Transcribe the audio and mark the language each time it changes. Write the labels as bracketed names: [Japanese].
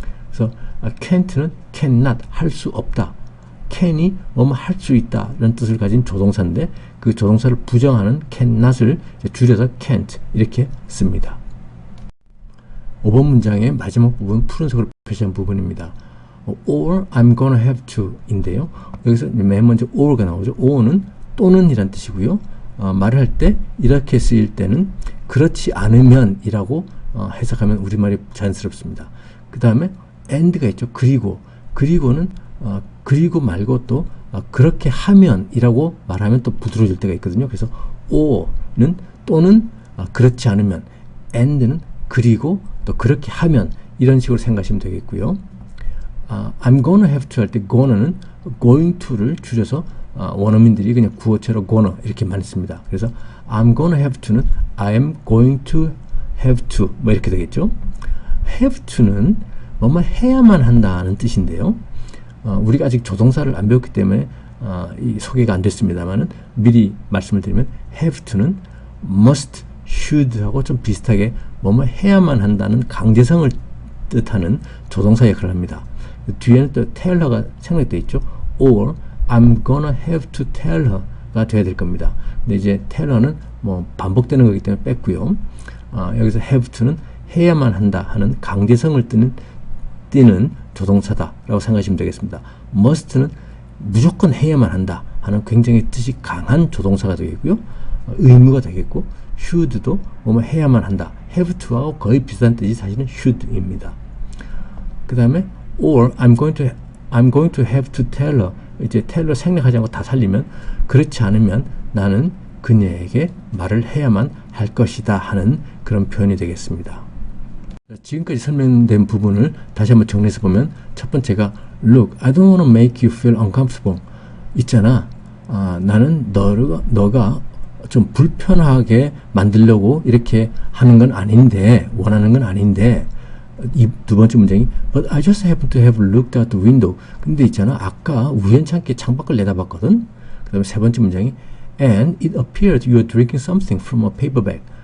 [Korean] 그래서 can't는 cannot 할 수 없다. can이 뭐뭐 할 수 있다 라는 뜻을 가진 조동사인데 그 조동사를 부정하는 cannot을 줄여서 can't 이렇게 씁니다. 5번 문장의 마지막 부분 푸른색으로 표시한 부분입니다. [English] or I'm gonna have to [Korean] 인데요. 여기서 맨 먼저 or가 나오죠. or는 또는 이란 뜻이고요. 말을 할 때 이렇게 쓰일 때는 그렇지 않으면 이라고 해석하면 우리말이 자연스럽습니다. 그 다음에 and가 있죠. 그리고는 그리고 말고 또 그렇게 하면 이라고 말하면 또 부드러워질 때가 있거든요. 그래서 or는 또는 그렇지 않으면 and는 그리고 또 그렇게 하면 이런 식으로 생각하시면 되겠고요. [English] I'm gonna have to [Korean] 할 때 gonna는 going to를 줄여서 원어민들이 그냥 구어체로 gonna 이렇게 많이 씁니다. 그래서 [English] I'm gonna have to [Korean] 는 [English] I'm going to have to [Korean] 뭐 이렇게 되겠죠. have to는 뭐뭐 해야만 한다는 뜻인데요. 우리가 아직 조동사를 안 배웠기 때문에 이 소개가 안 됐습니다만은 미리 말씀을 드리면 have to는 must, should 하고 좀 비슷하게 뭐뭐 해야만 한다는 강제성을 뜻하는 조동사 역할을 합니다. 뒤에는 또 [English] tell her [Korean] 가 생략되어 있죠. [English] or I'm gonna have to tell her가 [Korean] 돼야 될 겁니다. 근데 이제 [English] tell her [Korean] 는 뭐 반복되는 거기 때문에 뺐고요. 여기서 have to는 해야만 한다 하는 강제성을 띠는 조동사다라고 생각하시면 되겠습니다. must는 무조건 해야만 한다 하는 굉장히 뜻이 강한 조동사가 되겠고요. 의무가 되겠고 should도 뭐뭐 해야만 한다. have to하고 거의 비슷한 뜻이 사실은 should입니다. 그 다음에 [English] or I'm going to have to tell her [Korean] 이제 tell her 생략하지 않고 다 살리면 그렇지 않으면 나는 그녀에게 말을 해야만 할 것이다 하는 그런 표현이 되겠습니다. 지금까지 설명된 부분을 다시 한번 정리해서 보면 첫 번째가 [English] Look, I don't want to make you feel uncomfortable. [Korean] 있잖아. 나는 너가 좀 불편하게 만들려고 이렇게 하는 건 아닌데 원하는 건 아닌데 이 두 번째 문장이 [English] But I just happen to have looked out the window. [Korean] 근데 있잖아. 아까 우연찮게 창밖을 내다봤거든. 그 다음에 세 번째 문장이 [English] And it appeared you were drinking something from a paper bag.